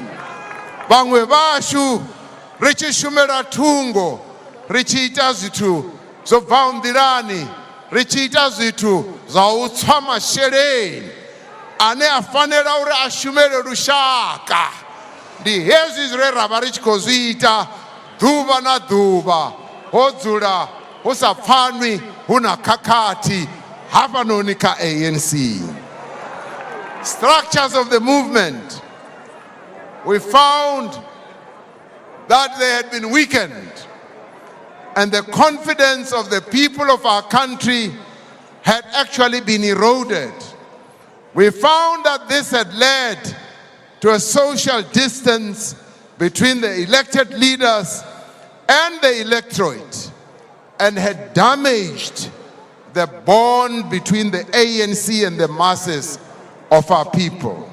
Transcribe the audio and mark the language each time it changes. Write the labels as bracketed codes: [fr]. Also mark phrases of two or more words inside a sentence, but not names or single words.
[ve] Vhaṅwe vashu ri tshi shumela thungo, ri tshi ita zwithu zwo bvaho nḓilani, ri tshi ita zwithu zwa u tswa masheleni ane a fanela uri a shumele lushaka. Ndi hezwi zwine ra vha ri tshi khou zwi ita ḓuvha na ḓuvha, ho dzula hu sa pfanwi hu na khakhathi hafhanoni kha ANC. [en] Structures of the movement, we found that they had been weakened and the confidence of the people of our country had actually been eroded. We found that this had led to a social distance between the elected leaders and the electorate and had damaged the bond between the ANC and the masses of our people.